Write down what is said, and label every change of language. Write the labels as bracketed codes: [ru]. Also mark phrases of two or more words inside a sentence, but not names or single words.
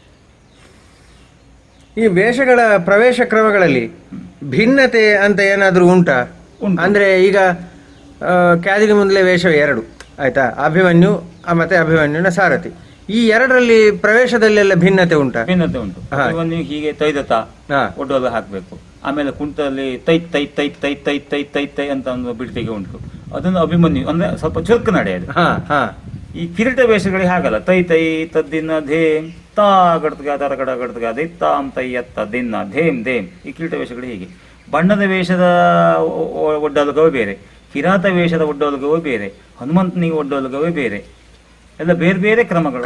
[kn] ಈ ವೇಷಗಳ ಪ್ರವೇಶ ಕ್ರಮಗಳಲ್ಲಿ ಭಿನ್ನತೆ ಅಂತ ಏನಾದರೂ ಉಂಟಾ? ಅಂದ್ರೆ ಈಗ ಕ್ಯಾದಿಗೆ ಮುಂದಲೇ ವೇಷ 2 ಆಯ್ತಾ, ಅಭಿಮನ್ಯು ಮತ್ತೆ ಅಭಿಮನ್ಯುನ ಸಾರಥಿ, ಈ 2ರಲ್ಲಿ ಪ್ರವೇಶದಲ್ಲೆಲ್ಲ ಭಿನ್ನತೆ ಉಂಟಾ? ಭಿನ್ನತೆ ಉಂಟು. ಅಭಿಮನ್ಯು ಹೀಗೆ ತೈದತ ಒಡ್ಡೋಲು ಹಾಕಬೇಕು, ಆಮೇಲೆ ಕುಂಟದಲ್ಲಿ ತೈ ತೈ ತೈ ತೈ ತೈ ತೈ ತೈ ತೈ ಅಂತ ಒಂದು ಬಿಡ್ತಿಗೆ ಉಂಟು, ಅದನ್ನು ಅಭಿಮನ್ಯು ಅಂದ್ರೆ ಸ್ವಲ್ಪ ಚುರುಕು ನಡೆಯೋದು. ಈ ಕಿರೀಟ ವೇಷಗಳಿಗೆ ಹಾಗಲ್ಲ, ತೈ ತೈ ತದ್ದಿನ ಧೇಮ್ ತಾ ಗಡ್ತಗ ತರ ಗಡ ಗಡ್ತಗ ಅದೇ ತಾಮ್ ತೈ ಎತ್ತ ದಿನ ಧೇಮ್ ಧೇಮ್. ಈ ಕಿರೀಟ ವೇಷಗಳು ಹೀಗೆ. ಬಣ್ಣದ ವೇಷದ ಒಡ್ಡೋಲಗವೇ ಬೇರೆ, ಕಿರಾತ ವೇಷದ ಒಡ್ಡೋಲಗವೇ ಬೇರೆ, ಹನುಮಂತನಿಗೆ ಒಡ್ಡೋಲಗವೇ ಬೇರೆ, ಎಲ್ಲ ಬೇರೆ ಬೇರೆ ಕ್ರಮಗಳು.